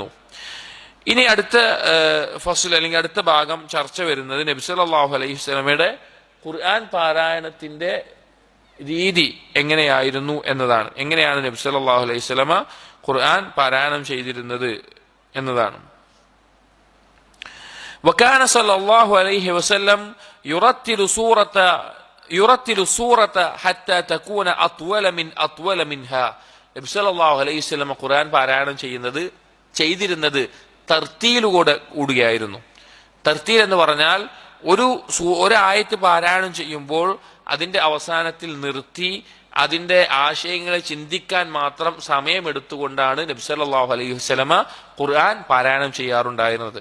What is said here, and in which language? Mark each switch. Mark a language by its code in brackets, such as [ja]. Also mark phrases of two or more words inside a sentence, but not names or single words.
[ml] ഇനി അടുത്ത ഫസ്ൽ അല്ലെങ്കിൽ അടുത്ത ഭാഗം ചർച്ച വരുന്നത് നബി [ar] صلى الله عليه وسلم [ml] ഖുർആൻ പാരായണത്തിന്റെ രീതി എങ്ങനെയായിരുന്നു എന്നതാണ്. എങ്ങനെയാണ് നബി [ar] صلى الله عليه وسلم [ml] ഖുർആൻ പാരായണം ചെയ്തിരുന്നത് എന്നതാണ്. [ar] وكان صلى الله عليه وسلم يرتل سورة حتى تكون أطول منها. [ml] നബി [ar] صلى الله عليه وسلم [ml] ഖുർആൻ പാരായണം ചെയ്തിരുന്നത് കൂടിയായിരുന്നു. തർത്തീൽ എന്ന് പറഞ്ഞാൽ ഒരു ആയത്ത് പാരായണം ചെയ്യുമ്പോൾ അതിന്റെ അവസാനത്തിൽ നിർത്തി അതിന്റെ ആശയങ്ങളെ ചിന്തിക്കാൻ മാത്രം സമയമെടുത്തുകൊണ്ടാണ് നബി [ar] صلى الله عليه وسلم [ml] ഖുർആൻ പാരായണം ചെയ്യാറുണ്ടായിരുന്നത്.